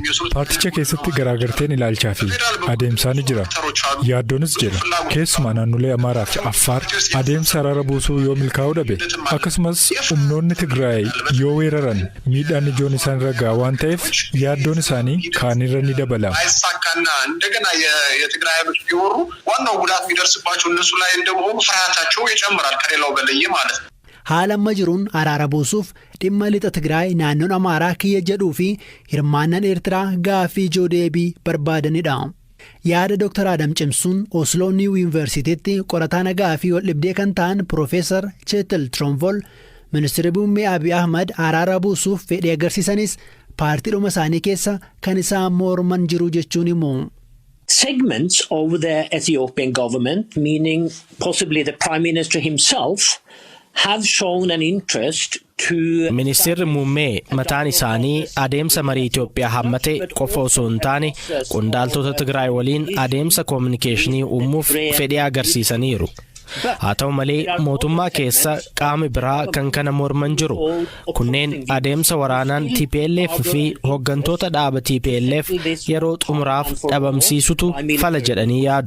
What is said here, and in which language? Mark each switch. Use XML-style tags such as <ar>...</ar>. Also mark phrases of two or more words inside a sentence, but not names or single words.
<om>Paarticha keessatti garaagarteen ilaalchaa fi adeemsaa ni jira. Yaaddoonis jira. Keessumaa naannolee Amaaraa fi Affaar adeemsa araara buusuu yoo milkaa'uu dhabe akkasumas humnoonni Tigraay yoo weeraran miidhaan ijoon isaan irra ga'a waan ta'eef yaaddoon isaanii kaanirra ni dabala.</om> <am>እንደገና የትግራይ ኃይሎች ቢወሩ ዋናው ጉዳት የሚደርስባቸው እነሱ ላይ እንደሆኑ ፍርሃታቸው ይጨምራል ከሌላው በላይ ማለት ነው።</am> <om>haala amma jiruun araara buusuuf dhimma lixa Tigraay naannoon Amaaraa kiyya jedhuu fi hirmaannaan Eertiraa gaafii ijoo deebii barbaadanidha. Yaada Dr. Adam Cimsuun Oslo New Universitytti qorataa nagaa fi waldhibdee kan ta'an Profeesar Cheetil Tronvol Ministeerri Muummee Abiy Ahmad araara buusuuf fedhii agarsiisanis paartiidhuma isaanii keessa kan isaan morman jiru jechuun immoo.</om> <en>Segments of the Ethiopian government, meaning possibly the Prime Minister himself, have shown an interest to...</en> <om>Ministeerri muummee mataan isaanii adeemsa marii Itoophiyaa hammate qofa osoo hin taane qondaaltota Tigraay waliin adeemsa koominikeeshinii uumuuf fedhii agarsiisaniiru. Haa ta'u malee mootummaa keessa qaama biraa kan kana morman jiru. Kunneen adeemsa waraanaan TPLF fi hooggantoota dhaaba TPLF yeroo xumuraaf dhabamsiisutu fala jedhanii yaadu.</om>